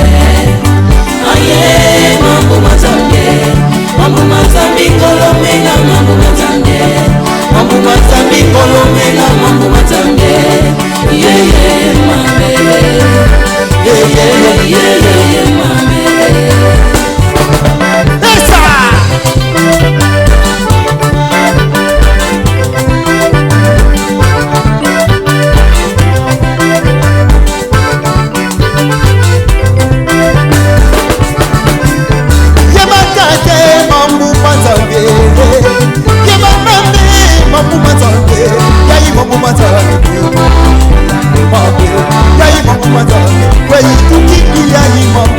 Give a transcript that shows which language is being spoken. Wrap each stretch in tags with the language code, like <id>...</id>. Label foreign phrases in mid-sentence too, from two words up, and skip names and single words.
<ln>aye mambu mazambi, mambu mazambi kolomena, mambu mazambi, mambu mazambi kolomena, mambu mazambi,</ln> <en>yeah, yeah, mambe. Yeah, yeah, yeah, yeah, yeah,</en> <ln>mami. Esa! Yemakate mambu mazambe. Yemakate mambu mazambe. Yayi mambu mazambe. Yayi mambu mazambe.</ln> <en>Where you</en>